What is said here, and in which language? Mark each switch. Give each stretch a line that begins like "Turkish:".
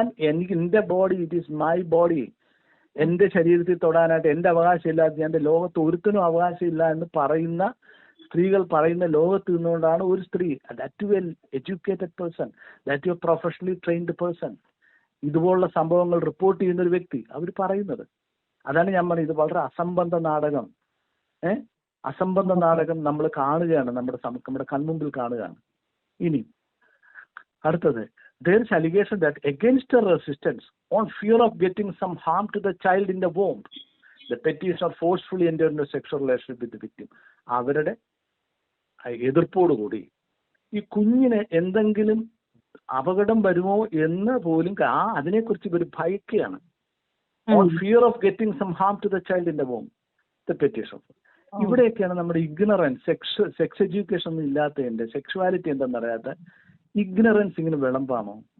Malayalam: എനിക്ക് എന്റെ body,
English: it is my body,
Malayalam: എന്റെ ശരീരത്തിൽ തൊടാനായിട്ട് എന്റെ അവകാശം ഇല്ലാതെ എന്റെ ലോകത്ത് ഒരുത്തിനും അവകാശം ഇല്ല എന്ന് പറയുന്ന സ്ത്രീകൾ പറയുന്ന ലോകത്ത് നിന്നുകൊണ്ടാണ് ഒരു സ്ത്രീ,
English: that too well educated person, that too a professionally trained person,
Malayalam: ഇതുപോലുള്ള സംഭവങ്ങൾ റിപ്പോർട്ട് ചെയ്യുന്ന ഒരു വ്യക്തി അവർ പറയുന്നത്. അതാണ് ഞാൻ പറഞ്ഞത്, ഇത് വളരെ അസംബന്ധ നാടകം. അസംബന്ധ നാടകം നമ്മൾ കാണുകയാണ്, നമ്മുടെ കൺമുമ്പിൽ കാണുകയാണ്. ഇനി അടുത്തത്,
English: there is allegation that against the resistance on fear of getting some harm to the child in the womb, the petitioner forcefully entered into sexual relationship with the victim.
Malayalam: അവരുടെ എതിർപ്പോടുകൂടി ഈ കുഞ്ഞിന് എന്തെങ്കിലും അപകടം വരുമോ എന്ന് പോലും അതിനെക്കുറിച്ച് ഇവർ ഭയക്കുകയാണ്.
English: On fear of getting some harm to the child in the womb, the petition.
Malayalam: ഇവിടെയൊക്കെയാണ് നമ്മുടെ ഇഗ്നറൻസ്, സെക്സ് എഡ്യൂക്കേഷൻ ഒന്നും ഇല്ലാത്തതിന്റെ, സെക്ഷുവാലിറ്റി എന്താണെന്നറിയാത്ത ഇഗ്നറൻസ് ഇങ്ങനെ വിളമ്പാമോ?